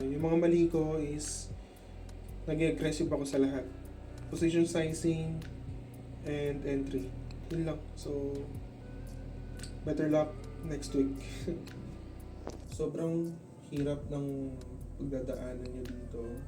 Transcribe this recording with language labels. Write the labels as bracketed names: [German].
[Filipino] Yung mga mali ko is nag-aggressive ako sa lahat. [English] Position sizing and entry. Yun lang. So, better luck next week. [Filipino] Sobrang hirap ng pagdadaanan nyo dito.